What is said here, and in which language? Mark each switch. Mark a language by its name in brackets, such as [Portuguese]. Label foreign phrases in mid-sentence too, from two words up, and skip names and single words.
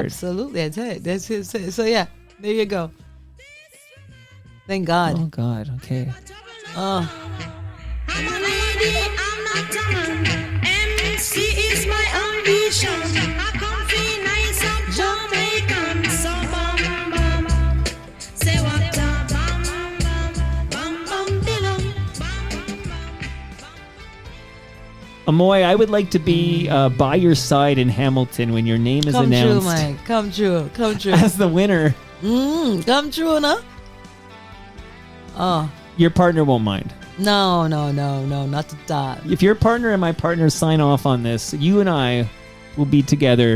[English] Absolutely. I tell you. That's his. So yeah, there you go. Thank God. Oh God. Okay. Oh. I'm a lady, I'm not a man. MC is my ambition. I come feel nice and Jamaican. So bam bam. Say what a bam bam. Bam bam dilum. Ammoye, I would like to be by your side in Hamilton when your name is Come true, announced Mike. Come true. Come true. as the winner. Come true, no? Oh. Your partner won't mind. No, not at all. If your partner and my partner sign off on this, you and I will be together